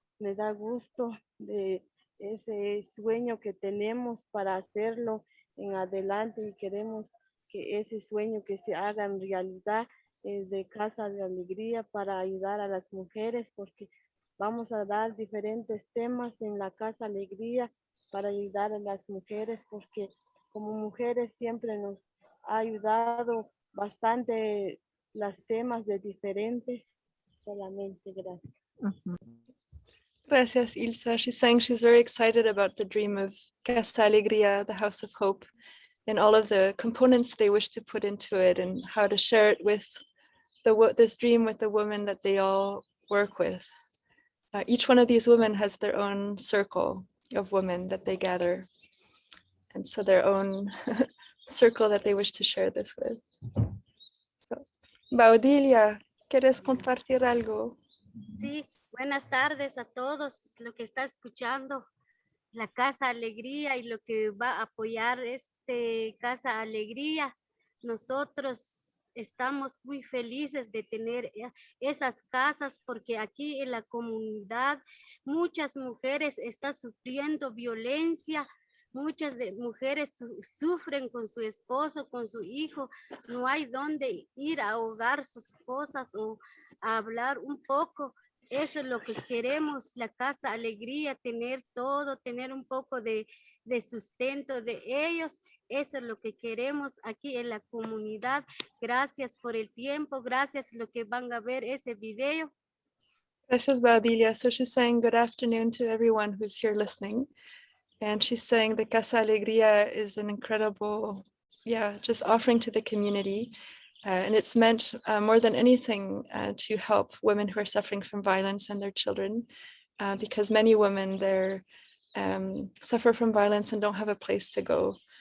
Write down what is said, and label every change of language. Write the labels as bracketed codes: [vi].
[es] Me da gusto de ese sueño que tenemos para hacerlo en adelante y queremos que ese sueño que se haga en realidad es de Casa de Alegría para ayudar a las mujeres porque vamos a dar diferentes temas en la Casa Alegría para ayudar a las mujeres porque como mujeres siempre nos ha ayudado bastante los temas de diferentes. Solamente gracias. Ujú. Gracias, Ilsa. [en] She's saying she's very excited about the dream of Casa Alegría, the House of Hope, and all of the components they wish to put into it and how to share it with this dream with the women that they all work with. Each one of these women has their own circle of women that they gather. And so their own circle that they wish to share this with. [es] So, Baudilia, ¿quieres compartir algo? Sí, buenas tardes a todos, lo que está escuchando la Casa Alegría y lo que va a apoyar Casa Alegría. Nosotros estamos muy felices de tener esas casas porque aquí en la comunidad muchas mujeres están sufriendo violencia. Muchas mujeres sufren con su esposo, con su hijo. No hay dónde ir a ahogar sus cosas o a hablar un poco. Eso es lo que queremos, la Casa Alegría, tener todo, tener un poco de sustento de ellos. Eso es lo que queremos aquí en la comunidad. Gracias por el tiempo, gracias a lo que van a ver ese video. Gracias, Baudilia. [en] So she's saying good afternoon to everyone who's here listening. And she's saying the Casa Alegria is an incredible, just offering to the community. And it's meant more than anything to help women who are suffering from violence and their children, because many women there suffer from violence and don't have a place to go.